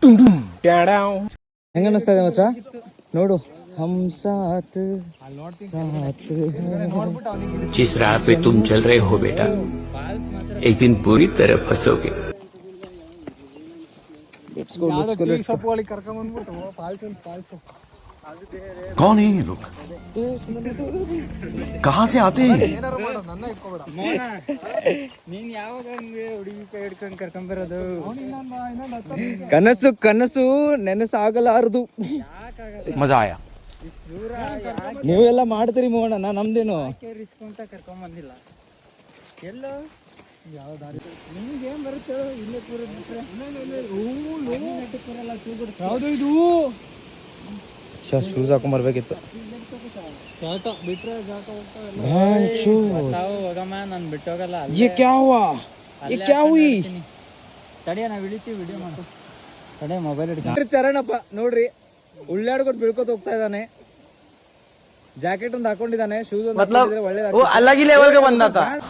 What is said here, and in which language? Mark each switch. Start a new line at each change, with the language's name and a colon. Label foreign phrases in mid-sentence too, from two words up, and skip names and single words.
Kannada: ಹೆಂಗ ಅನಿಸ್ತಾ ಇದೆ ಮಚ್ಚ ನೋಡು
Hindi: हम साथ साथ जिस राह पे तुम चल रहे हो बेटा एक दिन पूरी तरह फंसोगे कौन है ये लोग कहाँ से आते हैं
Kannada: ಕನಸು ಕನಸು ನೆನಸಾಗಲಾರದು
Hindi: मजा आया
Kannada: ನೀವೆಲ್ಲ ಮಾಡ್ತೀರಿ ಮೋಹನ ನಮ್ದೇನು ಕರ್ಕೊಂಡ್ ಬಂದಿಲ್ಲ ಎಲ್ಲೋ ಯಾವ ದಾರಿ ನಿಮ್ಗೆ ಏನ್ ಬರುತ್ತೆ ಇಲ್ಲೇ ಪೂರ ಯಾವ್ದು ಇದು ಶೂಸ್ ಹಾಕೊಂಡ್ ಬರ್ಬೇಕಿತ್ತು ಬಿಟ್ರೆ ಜಾಟ ಹೋಗಮ್ಮ ನಾನು ಬಿಟ್ಟೋಗಲ್ಲ ತಡಿಯ ನಾವ್ ಇಳಿತೀವಿ ವಿಡಿಯೋ ಮಾಡು ತಡೆ ಮೊಬೈಲ್ ಹಿಡ್ಕೊಂಡು ಚರಣಪ್ಪ ನೋಡ್ರಿ ಉಳ್ಳಾಡ್ಕೊಂಡು ಬೀಳ್ಕೊತ ಹೋಗ್ತಾ ಇದ್ದಾನೆ ಜಾಕೆಟ್ ಒಂದು ಹಾಕೊಂಡಿದ್ದಾನೆ ಶೂಸ್ ಒಂದು ಹಾಕೊಂಡಿದ್ರೆ ಒಳ್ಳೇದಾಗ್ತದೆ
Hindi: अलग ही लेवल का बंदा था